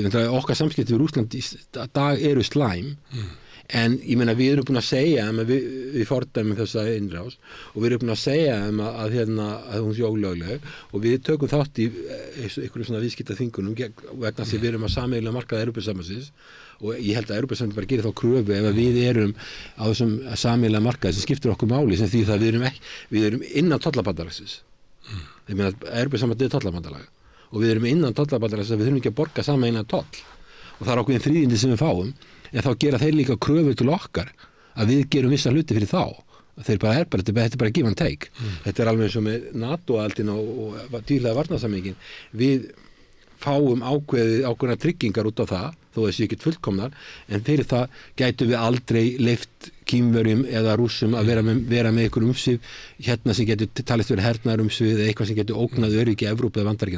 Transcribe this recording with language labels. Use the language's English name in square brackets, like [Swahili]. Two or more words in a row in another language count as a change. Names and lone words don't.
[Icelandic] Okkar samskipti við Rússland í dag eru slæm, en ég meina við erum búin að segja við fordæmum þessa innrás, og við erum búin að segja að hún sé ólögleg, og við tökum þátt í einhverjum svona viðskiptaþvingunum vegna þess að við erum að sameiginlega markaða Evrópusambandsins, og ég held að Evrópusambandið bara gerir þá kröfu ef við erum á þessum sameiginlega markaði sem skiptir okkur máli, sem því það við erum innan tollabandalagsins. Ég meina að Evrópusambandið er tollabandalag, og við erum innan tollabandalagsins að við þurfum ekki að borga sameiginlega toll, og það er ákveðin þríðindi sem við fáum, en þá gera þeir líka kröfu til okkar að við gerum vissa hluti fyrir þá. Þetta er bara [English] give and take. [Icelandic] Þetta er alveg eins og með NATO-aldin og tvíhliða varnarsamningin. Við fáum ákveðna tryggingar út á það, þó þessi ekki fullkomnar, en fyrir það gætu við aldrei leyft Kínverjum eða Rússum að vera með einhver umsvif hérna sem getur talist verið hernaðarumsvif eða eitthvað sem getur ógnað öryggi Evrópu eða Bandaríkjanna.